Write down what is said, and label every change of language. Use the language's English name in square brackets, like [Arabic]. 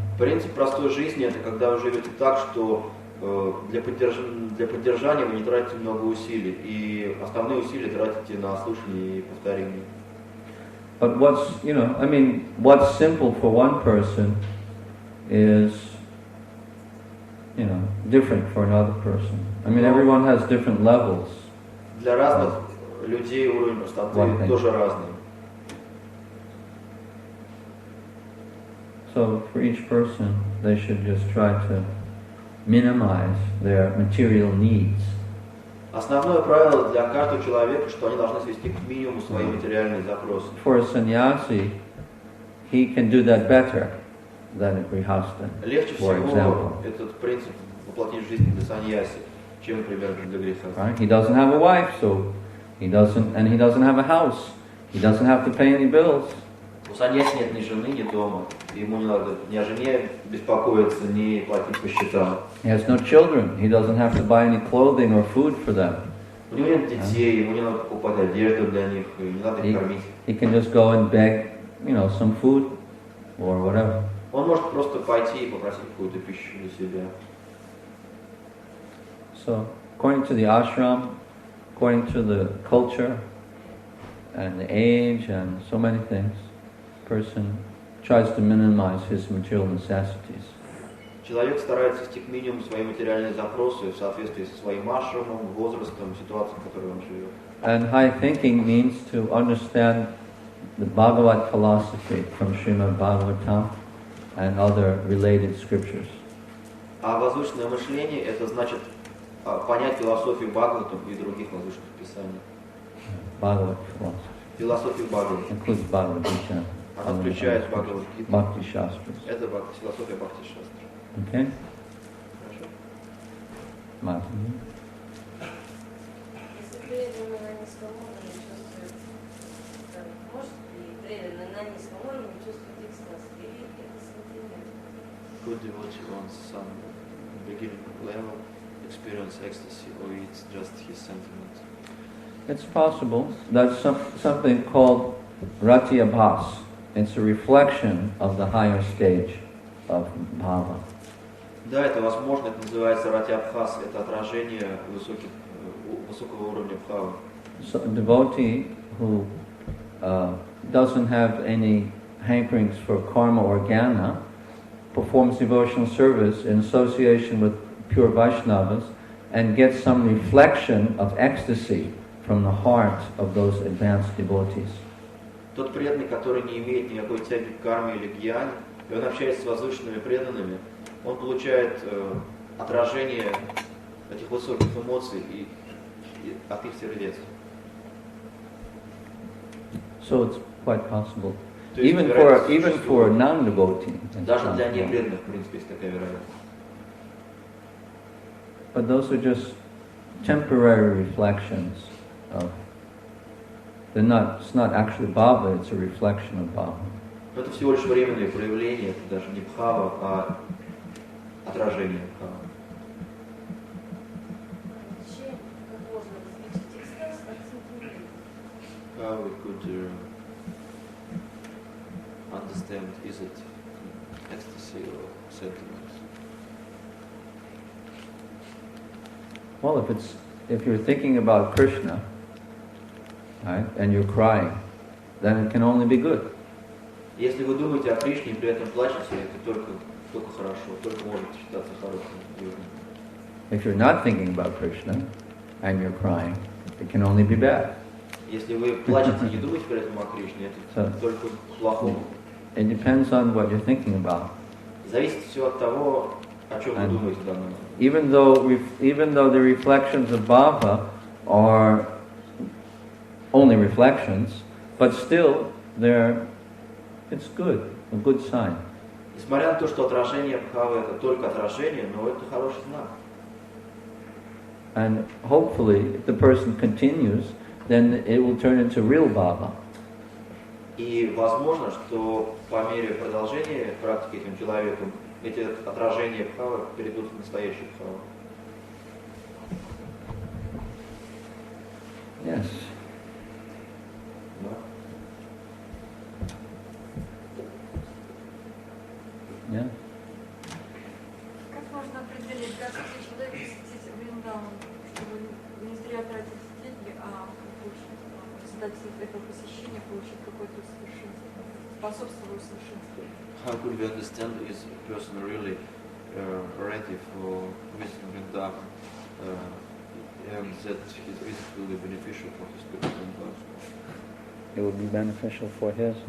[Russian] Принцип простой жизни – это когда вы живете так, что для поддержания вы не тратите много усилий, и основные усилия тратите на слушание и повторение. [English] But what's simple for one person is, different for another person. Everyone has different levels. [Russian] Для разных людей уровень простоты тоже разный. [English] So for each person, they should just try to minimize their material needs. [Russian] Основное правило для каждого человека, что они должны свести к минимуму свои материальные запросы. [English] For a sannyasi, he can do that better than a grihastha, [Russian] Легче [English] for [Russian] всего [English] example. [Russian] этот принцип воплотить в жизнь для саньяси, чем, например, для грехастха. [English] Right? He doesn't have a wife, so he doesn't have a house. He doesn't have to pay any bills. [Russian] У саньяси нет ни жены, ни дома. Ему не надо ни о жене беспокоиться, ни платить по счетам. [English] He has no children. He doesn't have to buy any clothing or food for them. [Russian] У него нет детей, ему не надо покупать одежду для них, не надо их кормить. [English] He can just go and beg, some food or whatever. [Russian] Он может просто пойти и попросить какую-то пищу для себя. [English] So, according to the ashram, according to the culture and the age and so many things, person tries to minimize his material necessities. [Russian] Человек старается свести к минимуму свои материальные запросы в соответствии со своим ашрамом, возрастом, ситуацией, в которой он живет. [English] And high thinking means to understand the Bhagavad philosophy from Srimad Bhagavatam and other related scriptures. [Russian] А возвышенное мышление – это значит понять философию Бхагаватам и других возвышенных писаний. [English] Bhagavad philosophy [Russian] Философию Бхагавата. [English] includes Bhagavad Gita. [Russian] Она включает Бхагават-гиту. [English] Bhakti Shastras. [Russian] Это философия Бхакти-шастра. [English] Okay? [Russian] Хорошо. Mata. Если преданный на низком уровне чувствует, может ли преданный на низком уровне чувствовать экстаз? Или это сантимент? [English] Could devotee on some beginning level experience ecstasy, or it's just his sentiment? It's possible. That's something called rati abhas. It's a reflection of the higher stage of bhava. [Russian] Да, это возможно, это называется рати-абхас, это отражение высокого уровня бхавы. [English] So a devotee who doesn't have any hankerings for karma or jnana performs devotional service in association with pure Vaishnavas and gets some reflection of ecstasy from the heart of those advanced devotees. [Russian] Тот преданный, который не имеет никакой тяги к карме или гьяне, и он общается с возвышенными преданными, он получает отражение этих высоких эмоций и от их сердец. [English] So it's quite possible. [Russian] То есть [English] Even [Russian] вероятность [English] for a [Russian] существует. [English] non-devotee. it's [Russian] Даже для [English] possible. [Russian] непреданных, в принципе, есть такая вероятность. [English] But those are just temporary reflections of. It's not actually bhava, it's a reflection of bhava. [Russian] Но это всего лишь временные проявления, это даже не бхава, а отражение бхавы. Чем как можно различить экстаз от сентимента? [English] How we could understand, is it ecstasy or sentiment? Well, if you're thinking about Krishna, right, and you're crying, then it can only be good. [Russian] Если вы думаете о Кришне и при этом плачете, это только хорошо, только может считаться хорошим явлением. [English] If you're not thinking about Krishna and you're crying, it can only be bad. [Russian] Если вы плачете и не думаете при этом о Кришне, это только плохому. [English] It depends on what you're thinking about. [Russian] Зависит все от того, о чем вы думаете в данный момент. [English] Even though the reflections of bhava are only reflections, but still it's good, a good sign. [Russian] Несмотря на то, что отражение бхавы это только отражение, но это хороший знак. [English] And hopefully, if the person continues, then it will turn into real bhava. [Russian] И возможно, что по мере продолжения практики этим человеком эти отражения бхавы перейдут в настоящую бхаву. [English] Yes. [Russian] Да? [English] Yeah. [Russian] Как можно определить, как человек посетить Вриндаван, чтобы не зря тратить деньги, а получить, в результате этого посещения получить какое-то совершенство, способствовать совершенству? [English] How could we understand is a person really ready for visiting Vrindavan and that his visit will be beneficial for his spiritual advancement? It would be beneficial for his.